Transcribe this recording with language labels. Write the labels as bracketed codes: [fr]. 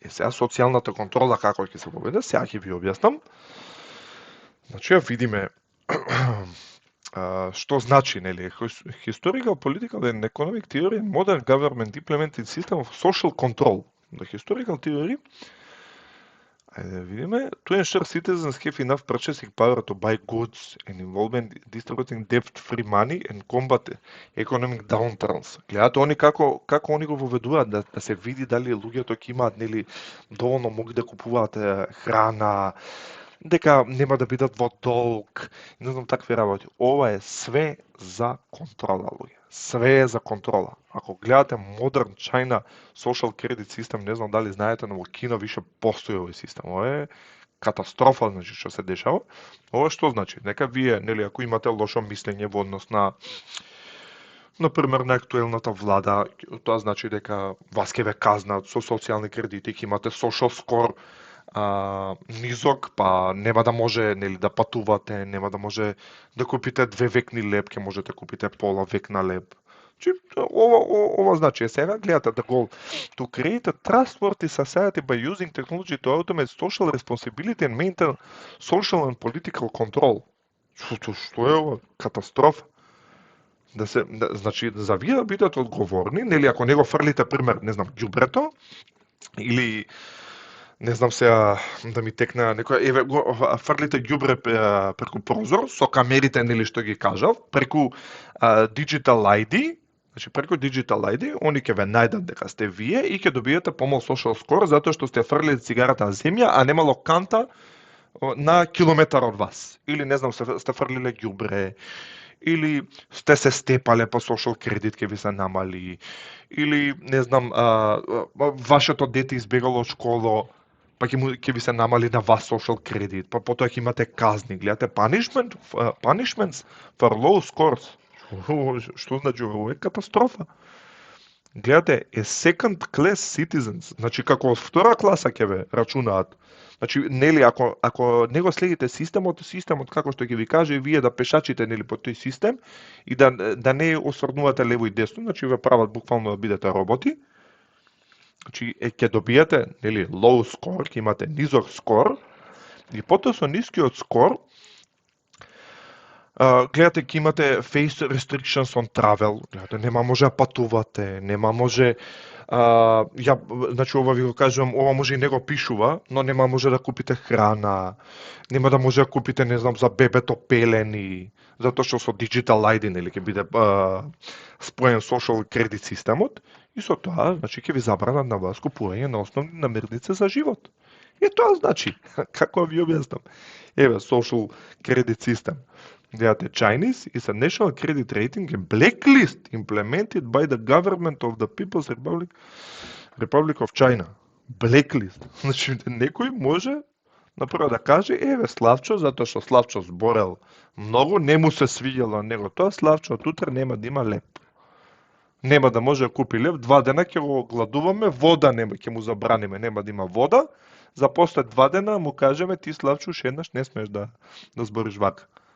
[mk] Сега социјалната контрола како ќе се воведе, сега ќе ви објаснам. Значи ја видиме што значи, нели, [en] historical, political and economic theory and modern government implemented system of social control. The historical theory, [mk] ајде да видиме, [en] to ensure citizens have enough purchasing power to buy goods and involvement in distributing debt-free money and combat economic downturns. [mk] Гледате они како они го воведуваат да се види дали луѓето ќе имаат, нели, доволно могли да купуваат храна, дека нема да бидат во долг, не знам такви работи. Ова е све за контрола, луѓе. Све е за контрола. Ако гледате Modern China Social Credit System, не знам дали знаете, но во Кина више постои овој систем. Ова е катастрофа, значи, што се дешава. Ова што значи? Нека вие, нели, ако имате лошо мислење во однос на например, на актуелната влада, тоа значи дека вас ќе ве казнат со социјални кредити, ќе имате social score низок, па нема да може, нели, да патувате, нема да може да купите 2 векни леп, ќе можете купите пола векна леп. Ова значи, сега гледате [en] the goal to create a trustworthy society by using technology to automate social responsibility and maintain social and political control. [mk] Што е ова? Катастрофа. Значи, за вие да бидете одговорни, нели, ако не го фрлите, пример, не знам, ѓубрето, или не знам сега да ми текна некоја, еве го фрлите ѓубре преку прозор со камерите, нели, што ги кажав, преку Digital ID, значи преку Digital ID, они ќе ве најдат дека сте вие и ќе добиете помал social score затоа што сте фрлили цигарата на земја, а немало канта на километар од вас. Или не знам, сте фрлиле ѓубре, или сте се степале па social кредит ќе ви се намали, или не знам, вашето дете избегало од школа, па ќе ви се намали на вас social кредит, па потоа ќе имате казни. Гледате, [en] punishments for low scores. [mk] Што значи ова? Е катастрофа. Гледате, е [en] second class citizens, [mk] значи како од втора класа ќе ве рачунаат. Значи, нели, ако не го следите системот како што ќе ви каже, вие да пешачите, нели, по тој систем и да не осврнувате лево и десно, значи ве прават буквално да бидете роботи. Значи, ќе добиете, нели, low score, ќе имате низок скор, и потоа со нискиот скор, гледате, ќе имате [en] face restrictions on travel, [mk] гледате, нема може да патувате, нема може, значи, ова ви го кажувам, ова може и не го пишува, но нема може да купите храна, нема да може да купите, не знам, за бебето пелени, затоа што со Digital ID, нели, ќе биде споен social credit системот, и со тоа, значи, ќе ви забранат на вас купување на основни намирници за живот. И тоа значи, како ви објаснам, еве, social credit system. Гледате, [en] Chinese is a national credit rating and blacklist implemented by the government of the People's Republic of China. Blacklist. [mk] Значи, некој може напрво да каже, еве, Славчо, затоа што Славчо зборел многу, не му се свиѓало него тоа, Славчо од утре нема да има леп. Нема да може да купи леп, 2 дена ќе го гладуваме, вода нема, ќе му забраниме, нема да има вода, за после 2 дена му кажеме, ти, Славчо, еднаш не смееш да збориш вака.